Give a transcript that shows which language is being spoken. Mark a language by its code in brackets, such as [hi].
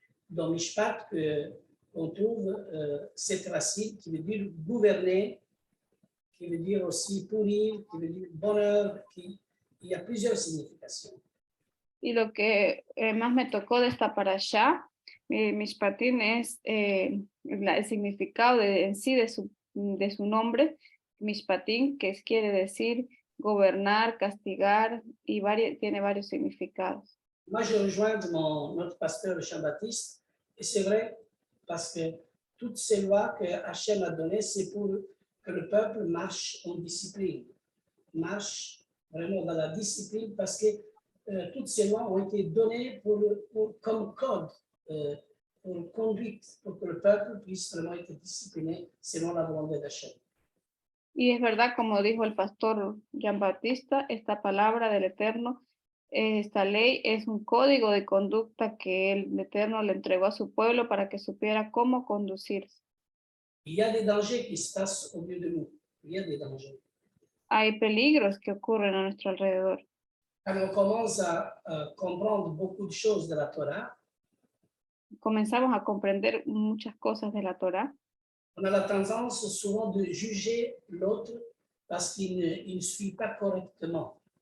[fr] Dans Mishpat, on trouve cette racine qui veut dire gouverner, qui veut dire aussi punir, qui veut dire bonheur, il y a plusieurs significations. [es] Y lo que más me tocó de esta parashá, Mishpatim, es el significado en sí de su nombre, Mishpatim, que quiere decir gobernar, castigar, y tiene varios significados. [fr] Moi, je rejoins notre pasteur Jean-Baptiste, et c'est vrai, parce que toutes ces lois que Hachem a données, c'est pour que le peuple marche en discipline, marche vraiment dans la discipline, parce que toutes ces lois ont été données comme code, pour conduite, pour que le peuple puisse vraiment être discipliné selon la volonté d'Hachem. [es] Y es verdad, como dijo el pastor Jean-Baptiste, esta palabra del Eterno, esta ley es un código de conducta que el Eterno le entregó a su pueblo para que supiera cómo conducirse. [fr] Il y a des dangers qui se passent au milieu de nous. Il y a des dangers. [es] Hay peligros que ocurren a nuestro alrededor. [fr] Quand on commence à comprendre beaucoup de choses de la Torah, [es] Comenzamos a comprender muchas cosas de la Torá. [fr] on a la tendance souvent de juger l'autre parce qu'il ne suit pas correctement.